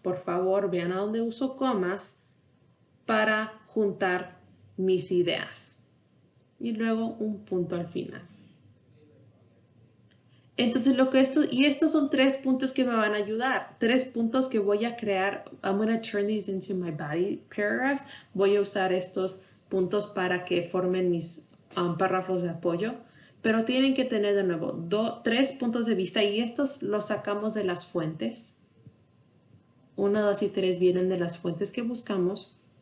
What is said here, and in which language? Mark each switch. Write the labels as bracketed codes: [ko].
[es] Por favor, vean a dónde uso comas para juntar mis ideas. Y luego un punto al final. Entonces estos son 3 puntos que me van a ayudar, 3 puntos que voy a crear. [en] I'm going to turn these into my body paragraphs. [es] Voy a usar estos puntos para que formen mis párrafos de apoyo, pero tienen que tener de nuevo 3 puntos de vista y estos los sacamos de las fuentes. 1, 2 y 3 vienen de las fuentes que buscamos.